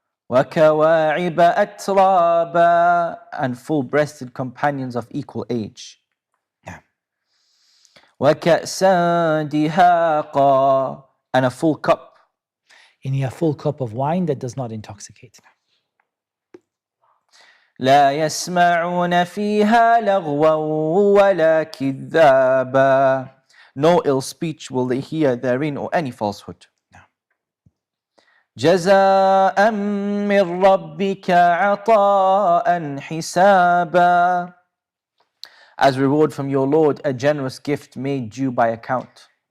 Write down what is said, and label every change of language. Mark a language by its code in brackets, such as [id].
[ar] وكواعب أترابا. [en] And full-breasted companions of equal age. Yeah. [ar] وكأسا دهاقا. [en] And a full cup. Any a full cup of wine that does not intoxicate. [ar] لا يسمعون فيها لغوا ولا كذابا. [en] No ill speech will they hear therein or any falsehood. [ar] جزاء من ربك عطاء حسابا. [en] As reward from your Lord, a generous gift made due by account.